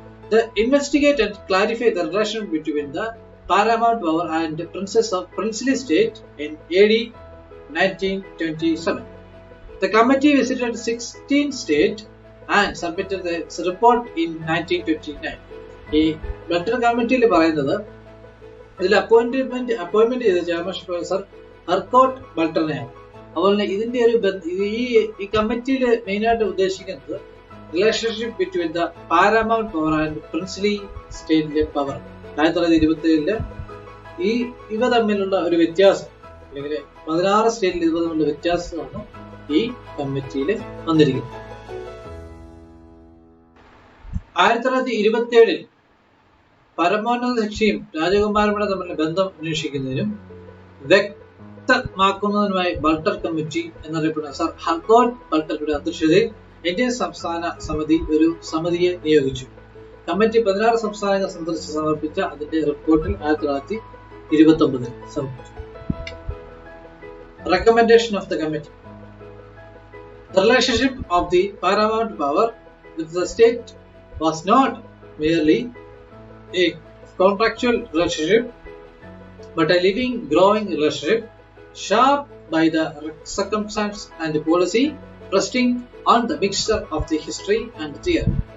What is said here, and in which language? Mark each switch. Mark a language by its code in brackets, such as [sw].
[en] They investigate and clarify the relation between the paramount power and princes of princely state in AD 1927. The committee visited 16 states and submitted its report in 1929. [ml] ഈ ബൾട്ടർ കമ്മിറ്റിയിൽ പറയുന്നത് ഇതിൽ appointment ചെയ്ത chairmanship sir ഹർക്കോട്ട് ബൾട്ടറിനെയാണ്. അതുപോലെ തന്നെ ഇതിന്റെ ഒരു ഈ കമ്മിറ്റിയിൽ മെയിനായിട്ട് ഉദ്ദേശിക്കുന്നത് [en] Relationship between the paramount power and princely സ്റ്റേറ്റിലെ power. [ml] 1927 ഇവ തമ്മിലുള്ള ഒരു വ്യത്യാസം, അല്ലെങ്കിൽ 16 സ്റ്റേറ്റിൽ ഇവ തമ്മിലുള്ള വ്യത്യാസമാണ് ഈ കമ്മിറ്റിയിൽ വന്നിരിക്കുന്നത്. 1927 പരമോന്നത കക്ഷിയും രാജകുമാരന്മാരും തമ്മിലുള്ള ബന്ധം അന്വേഷിക്കുന്നതിനും വ്യക്തമാക്കുന്നതിനുമായി ബൾട്ടർ കമ്മിറ്റി എന്നറിയപ്പെടുന്ന സർ ഹർക്കോട്ട് ബൾട്ടറുടെ അധ്യക്ഷതയിൽ ഇന്ത്യൻ സംസ്ഥാന സമിതി ഒരു സമിതിയെ നിയോഗിച്ചു. കമ്മിറ്റി 16 സംസ്ഥാനങ്ങൾ സന്ദർശിച്ച് സമർപ്പിച്ച അതിന്റെ റിപ്പോർട്ടിൽ 1929 സമർപ്പിച്ചു. [en] Recommendation of the committee. The relationship of the paramount power with the state was not merely a contractual relationship, but a living, growing relationship shaped by the circumstance and policy resting on the mixture of the history and theory.